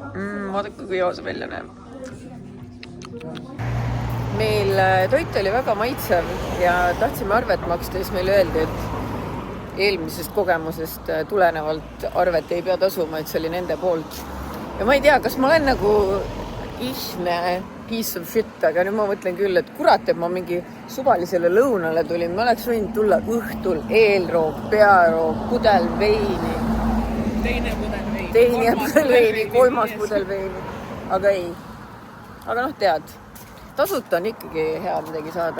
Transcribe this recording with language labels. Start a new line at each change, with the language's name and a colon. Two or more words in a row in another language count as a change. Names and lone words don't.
Estonian: Vaadake, kui hea see välja näeb. Meil toit oli väga maitsev ja tahtsime arvet maksta, siis meil öeldi, et eelmisest kogemusest tulenevalt arvet ei pea tasuma, et see oli nende poolt. Ja ma ei tea, kas ma olen nagu ihne
English: piece of shit,
Estonian: aga nüüd ma mõtlen küll, et kurat, et ma mingi suvalisele lõunale tulin, ma oleks võinud tulla õhtul eelroog, pearoog, pudel veini. Teine pudel veini, kolmas pudel veini. Aga ei. Aga noh, tead, tasuta on ikkagi hea midagi saada.